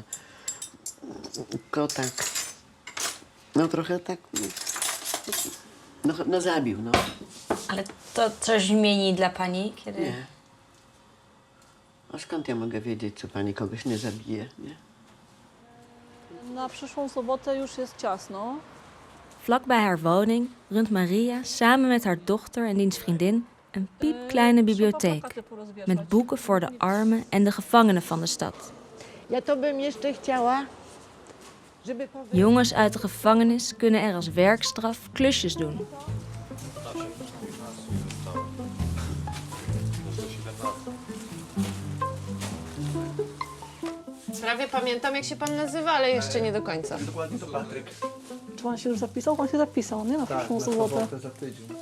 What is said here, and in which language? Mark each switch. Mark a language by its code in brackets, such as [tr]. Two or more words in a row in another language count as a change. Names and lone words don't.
[pl] Tylko tak. No trochę tak. No zabił, no. Ale to coś zmieni dla pani, kiedy... Nie. A skąd ja mogę wiedzieć, czy pani kogoś nie zabije, nie? Na przyszłą sobotę już jest ciasno. [nl] Vlakbij haar woning runt Maria samen met haar dochter en diens vriendin een piepkleine bibliotheek met boeken voor de armen en de gevangenen van de stad. [pl] Ja to bym jeszcze chciała, żeby... [nl] Jongens uit de gevangenis kunnen er als werkstraf klusjes doen. [pl] Prawie pamiętam, jak się pan nazywa, ale jeszcze nie do końca. Dokładnie to Patryk. Czy pan się już zapisał? Pan się zapisał, nie? Na przyszłą sobotę. za tydzień.